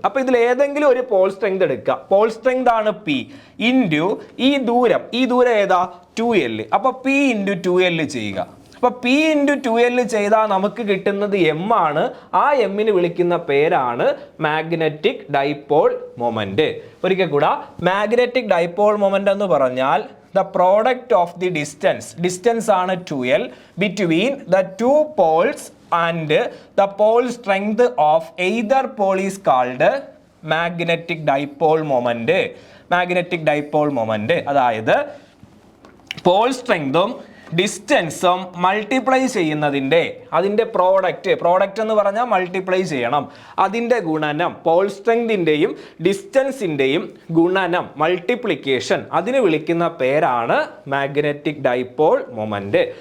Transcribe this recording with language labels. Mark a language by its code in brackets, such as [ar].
[ml] അപ്പൊ ഇതിൽ ഏതെങ്കിലും ഒരു പോൾ സ്ട്രെങ്ത് എടുക്കുക. പോൾ സ്ട്രെങ്ത് ആണ് പി ഇൻറ്റു ഈ ദൂരം ഏതാ? 2L. അപ്പൊ പി ഇൻറ്റു 2L ചെയ്യുക. അപ്പൊ പി ഇൻറ്റു 2L ചെയ്താൽ നമുക്ക് കിട്ടുന്നത് എം ആണ്. ആ എമ്മിന് വിളിക്കുന്ന പേരാണ് മാഗ്നറ്റിക് ഡൈപോൾ മൊമെന്റ്. ഒരിക്കൽ കൂടെ, മാഗ്നറ്റിക് ഡൈപോൾ മൊമെന്റ് എന്ന് പറഞ്ഞാൽ [en] the product of the distance ആണ് 2L between the two poles and the pole strength of either pole is called magnetic dipole moment. [ml] Magnetic dipole moment അതായത് Paul സ്ട്രെങ്തും ഡിസ്റ്റൻസും multiply ചെയ്യുന്നതിൻ്റെ അതിൻ്റെ product എന്ന് പറഞ്ഞാൽ multiply ചെയ്യണം. അതിൻ്റെ ഗുണനം, പോൾ സ്ട്രെങ്തിൻ്റെയും ഡിസ്റ്റൻസിൻ്റെയും ഗുണനം, മൾട്ടിപ്ലിക്കേഷൻ, അതിന് വിളിക്കുന്ന പേരാണ് മാഗ്നറ്റിക് ഡൈപോൾ മൊമെന്റ്.